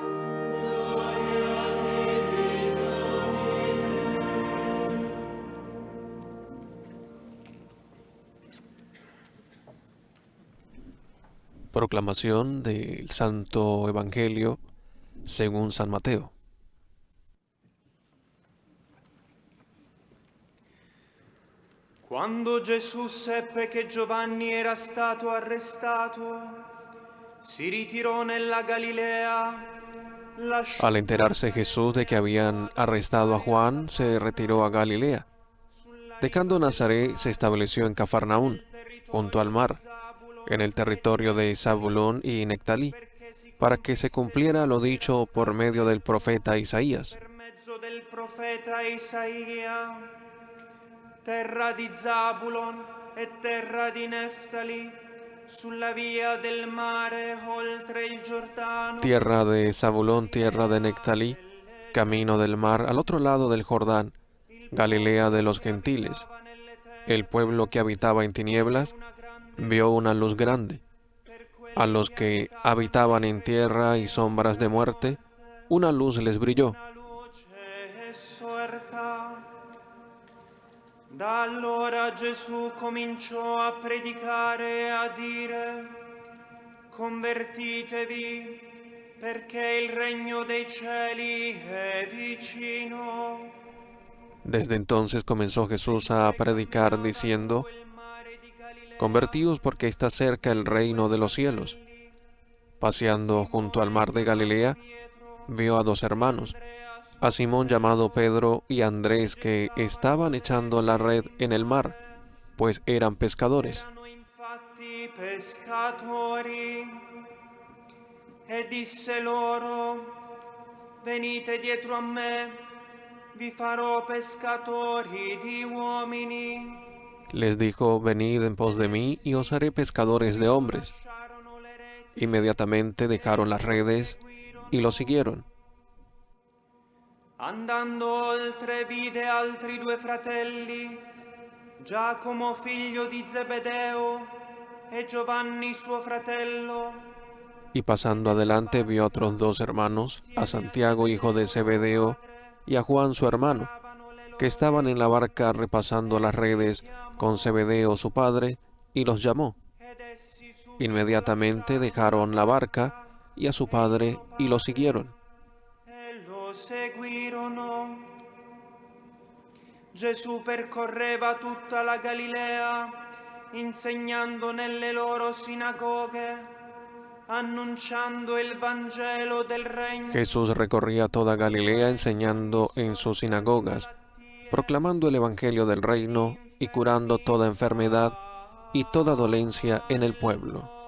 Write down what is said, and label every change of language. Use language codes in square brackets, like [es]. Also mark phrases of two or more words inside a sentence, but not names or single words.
[es] Proclamación del Santo Evangelio según San Mateo. [it] Quando Gesù seppe che Giovanni era stato arrestato, si ritirò nella Galilea, lasciò [es] Al enterarse Jesús de que habían arrestado a Juan, se retiró a Galilea. Dejando Nazaret, se estableció en Cafarnaún, junto al mar, en el territorio de Zabulón y Nectalí, para que se cumpliera lo dicho por medio del profeta Isaías. [it] per mezzo del profeta Isaia, terra di Zabulon e terra di Neftali, sulla via del mare oltre il Giordano. [es] Tierra de Zabulón, tierra de Nectalí, camino del mar, al otro lado del Jordán, Galilea de los gentiles. El pueblo que habitaba en tinieblas vio una luz grande. A los que habitaban en tierra y sombras de muerte, una luz les brilló. [it] La luce è sorta. Da allora Gesù cominciò a predicare e a dire: convertitevi, perché il regno dei cieli è vicino. [es] Desde entonces comenzó Jesús a predicar diciendo: Convertíos porque está cerca el reino de los cielos. Paseando junto al mar de Galilea, vio a dos hermanos, a Simón llamado Pedro y a Andrés, que estaban echando la red en el mar, pues eran pescadores. [it] Erano infatti pescatori. E disse loro: venite dietro a me, vi farò pescatori di uomini. [es] Les dijo: Venid en pos de mí y os haré pescadores de hombres. [it] Lasciarono le reti [es] Inmediatamente dejaron las redes y lo siguieron. [it] Andando oltre vide altri due fratelli, Giacomo figlio di Zebedeo e Giovanni suo fratello, [es] Y pasando adelante vio a otros dos hermanos, a Santiago hijo de Zebedeo y a Juan su hermano, que estaban en la barca repasando las redes con Zebedeo su padre, y los llamó. [it] ed essi su [es] Inmediatamente dejaron la barca y a su padre y lo siguieron. [it] e lo seguirono. Gesù percorreva tutta la Galilea, insegnando nelle loro sinagoghe, annunciando il Vangelo del regno. [es] Jesús recorría toda Galilea enseñando en sus sinagogas, proclamando el Evangelio del reino y curando toda enfermedad y toda dolencia en el pueblo.